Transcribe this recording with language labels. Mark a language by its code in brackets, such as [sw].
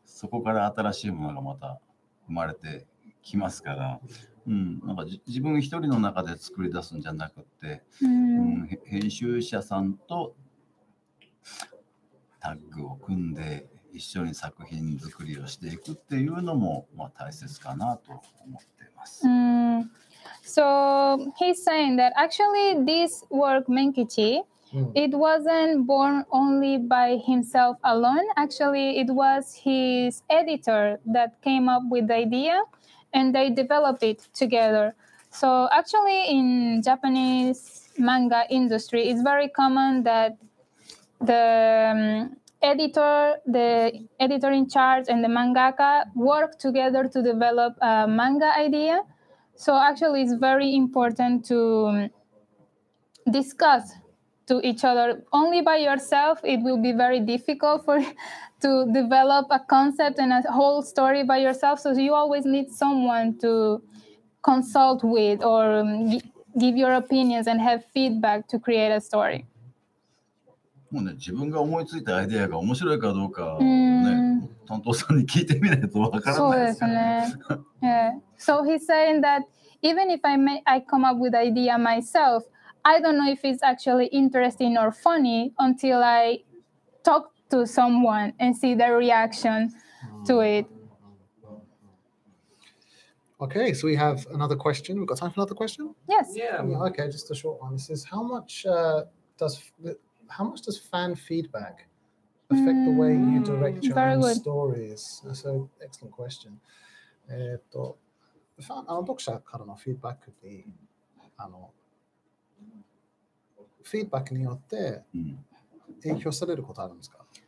[ja] そこから新しいものがまた生まれてきますから、なんか自分一人の中で作り出すんじゃなくて、編集者さんとタッグを組んで一緒に作品作りをしていくっていうのも大切かなと思っています。 [en] So he's saying that actually this work, Menkichi, it wasn't born only by himself alone. Actually, it was his editor that came up with the idea and they developed it together. So actually in Japanese manga industry, it's very common that the editor in charge and the mangaka work together to develop a manga idea. So actually it's very important to discuss to each other. Only by yourself, it will be very difficult to develop a concept and a whole story by yourself. So you always need someone to consult with or give your opinions and have feedback to create a story. [ja] もうね、自分が思いついたアイデアが面白いかどうかね、担当さんに聞いてみないとわからないですよね。 [en] So he's saying that even if I come up with idea myself, I don't know if it's actually interesting or funny until I talk to someone and see their reaction to it. Okay, so we have another question. We've got time for another question? Yes. Yeah. Okay, just a short one. This is how much does fan feedback affect the way you direct your own stories? That's an excellent question. [ja] 読者からのフィードバックにフィードバックによって影響されることあるんですか？